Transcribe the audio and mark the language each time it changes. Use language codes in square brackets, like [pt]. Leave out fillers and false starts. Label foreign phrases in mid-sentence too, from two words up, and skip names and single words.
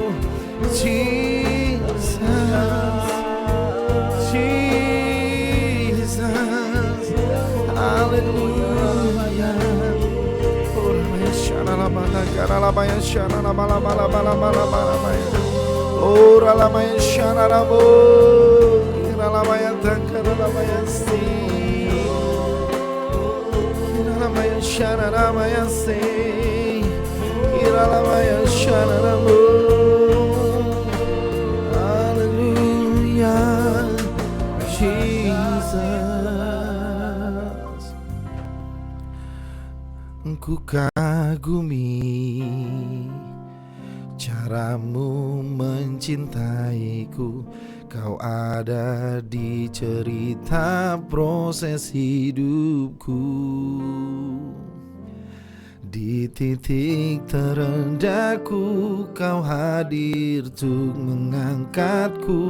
[en] Jesus, Jesus, Hallelujah. Ora baya shanara bala kiralabaya shanara bala bala bala bala bala baya. Ora la baya shanara bo. Kiralabaya kiralabaya si. Kiralabaya shanara baya si. Kiralabaya shanara bo. Hallelujah, Jesus. [id] Ku kagumi caramu mencintaiku. Kau ada di cerita proses hidupku. Di titik terendahku kau hadir untuk mengangkatku.